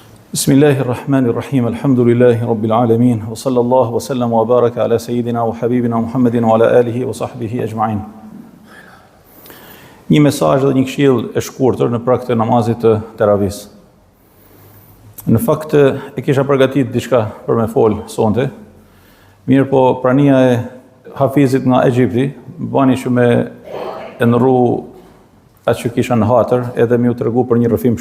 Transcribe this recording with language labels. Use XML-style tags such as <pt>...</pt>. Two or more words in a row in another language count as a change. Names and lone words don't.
<ar>بسم الله الرحمن الرحيم، الحمد لله رب العالمين، وصلى الله وسلم وبارك على سيدنا وحبيبنا محمد وعلى آله وصحبه أجمعين.</ar> <sq>Një mesazh dhe një këshill e shkurtër në prag të namazit të teravis. Në fakt e kisha përgatitur diçka për me fol sonte. Mirë po prania e Hafizit nga Egjipti bani që me ndrru atë që kisha në hatër, edhe më u tregu për një rrëfim</sq>